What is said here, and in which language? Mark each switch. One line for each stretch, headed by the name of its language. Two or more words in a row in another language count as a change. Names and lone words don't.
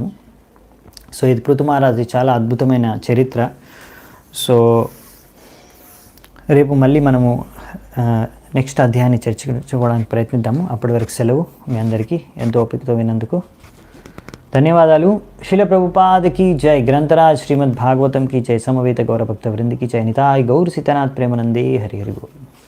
Telugu: సో ఇది పృథు మహారాజు చాలా అద్భుతమైన చరిత్ర. సో రేపు మళ్ళీ మనము నెక్స్ట్ అధ్యాయాన్ని చర్చించుకోవడానికి ప్రయత్నిద్దాము. అప్పటి వరకు సెలవు. మీ అందరికీ ఎంతో ఓపికతో విన్నందుకు ధన్యవాదాలు. శ్రీల ప్రభుపాదకి జై. గ్రంథరాజ్ శ్రీమద్ భాగవతం
Hindi: की जय. समवेत गौर भक्त वृंद की जय.
Bangla: নিতাই গৌর সীতানাথ প্রেমানন্দে হরি হরি বোল.